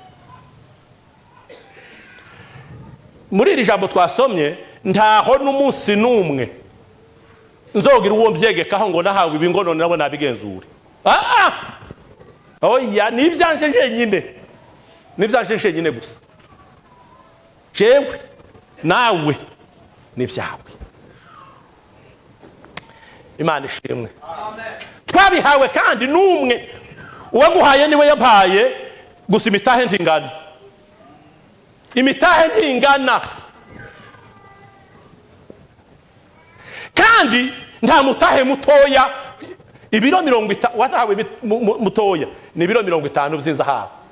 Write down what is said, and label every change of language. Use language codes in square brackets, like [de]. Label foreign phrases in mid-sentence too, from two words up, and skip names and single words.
[rn] Muri iri jambo twasomye, ntaho n'umunsi n'umwe nzogira uwo mbyegekaho ngo nahawe ibi ngo none nabo nabigenzure. Oya, nivyanje jenyine gusa, jewe nawe nivyawe. Imana ishimwe. Amen. Twabihawe kandi n'umwe, uwaguhaye niwe yampaye, gusa imitahe ntingana. Kandi nta mutahe mutoya, ibiro 50 wazahawe mutoya ni ibiro 50 by'inzahabu.